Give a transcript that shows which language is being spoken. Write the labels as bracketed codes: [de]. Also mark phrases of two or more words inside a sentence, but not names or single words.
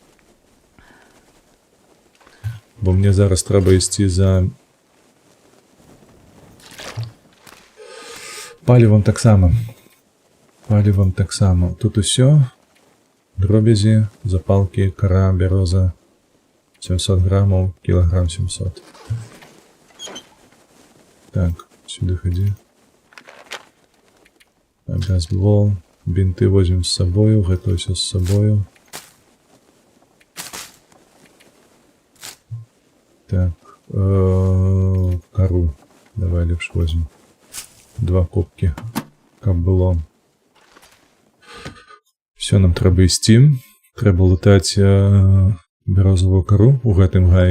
[be] Бо мне зараз трэба ісці за палівам таксама. Палівам таксама. Тут усё. Дробязі, запалкі, кара, бяроза. 700 граммаў, кілаграм 700. Так, сюды хадзі. [ru] Бейсбол. Бинты возьмем с собою, [be] гэта ўсё [ru] с собою. [be] Так, кору давай лепш возьмем. 2 кубки, каб было. Все, нам трэба ісці. Трэба лутаць бярозавую кору у гэтым гаі.